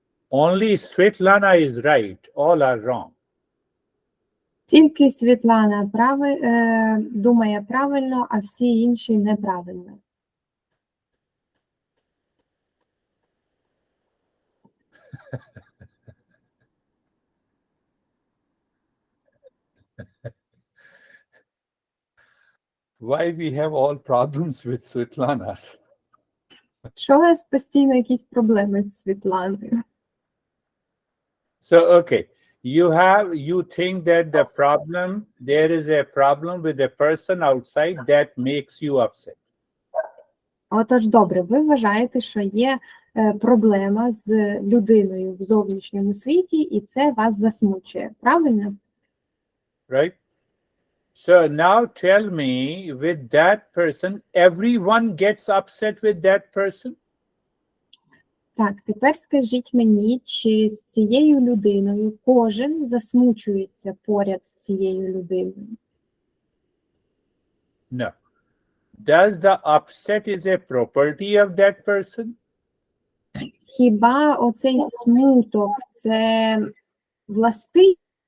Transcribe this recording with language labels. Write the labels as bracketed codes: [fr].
[en] Only Svetlana is right, all are wrong. [uk] Тільки Світлана думає правильно, а всі інші неправильно. [en] Why we have all problems with Svetlana? [uk] Що у вас постійно якісь проблеми з Світланою? [en] So, okay, you think that there is a problem with a person outside that makes you upset. [uk] Отож, добре, ви вважаєте, що є проблема з людиною в зовнішньому світі, і це вас засмучує, правильно? [en] Right? So now tell me, with that person, everyone gets upset with that person? [uk] Так, тепер скажіть мені, чи з цією людиною кожен засмучується поряд з цією людиною? [en] No. Does the upset is a property of that person? [uk] Хіба оцей смуток – це властивість?